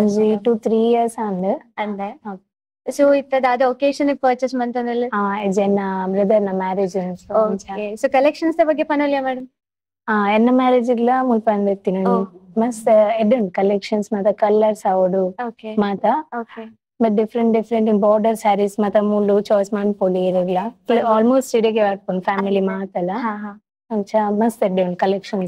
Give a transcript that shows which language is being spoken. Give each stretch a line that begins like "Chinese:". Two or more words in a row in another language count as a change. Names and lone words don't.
English: 2-3 years
Tulu: ಅಂದೆ. ಸೊ ಇತ್ತದ
English: occasion purchase
Tulu: ಮಂತನಲ್ಲ
English: brother na marriage.
Tulu: ಸೊ ಕಲೆಕ್ಷನ್ಸ್ ಬಗ್ಗೆ ಪನೋಲಿಯಾ ಮೇಡಮ್? ಎನ್ನ ಮ್ಯಾರೇಜ್ ಇಲ್ಲ ಮುಲ್ಪ ಅಂದಿರ್ತೀನಿ. ಮಸ್ತ್ ಎಡ್ಡುಂಟು ಕಲೆಕ್ಷನ್ಸ್ ಮಾತ ಕಲರ್ಸ್ ಅವಡು ಮಾತ
English: different border sarees
Tulu: ಮಾತ ಮೂಲು ಚಾಯ್ಸ್ ಮಾಡ್ಕೊಳ್ಳಿ ಇರಲ್ಲ. ಆಲ್ಮೋಸ್ಟ್ ಇಡಿಗೆ ಬರ್ಕೊಂಡು ಫ್ಯಾಮಿಲಿ ಮಾತಲ್ಲ ಮಸ್ತ್ ಎಡ್ಡೆ ಉಂಟು ಕಲೆಕ್ಷನ್ಸ್.